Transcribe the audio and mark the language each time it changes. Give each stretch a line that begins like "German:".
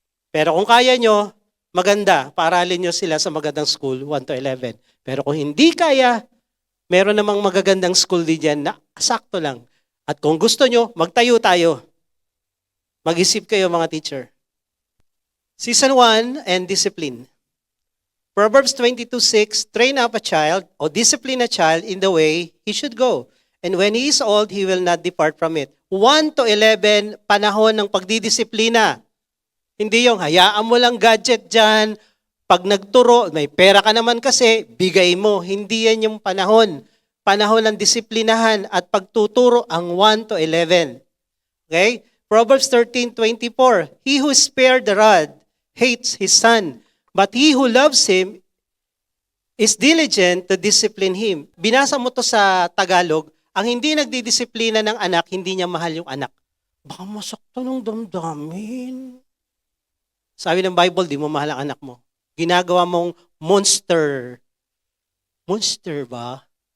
Filipino: Pero kung kaya nyo, maganda, paaralin nyo sila sa magandang school, 1 to 11. Pero kung hindi kaya, meron namang magagandang school din dyan na sakto lang. At kung gusto nyo, magtayo tayo. Mag-isip kayo mga teacher.
English: Season 1 and discipline. Proverbs 22:6, train up a child or discipline a child in the way he should go. And when he is old, he will not depart from it.
Filipino: 1 to 11, panahon ng pagdidisiplina. Hindi yung hayaan mo lang gadget dyan. Pag nagturo, may pera ka naman kasi, bigay mo. Hindi yan yung panahon. Panahon ng disiplinahan at pagtuturo ang 1 to 11. Okay?
English: Proverbs 13:24, he who spared the rod hates his son, but he who loves him is diligent to discipline him.
Filipino: Binasa mo to sa Tagalog, ang hindi nagdidisiplina ng anak, hindi niya mahal yung anak. Baka masakto ng damdamin. Sabi ng Bible, di mo mahal ang anak mo. Ginagawa mong monster. Monster ba?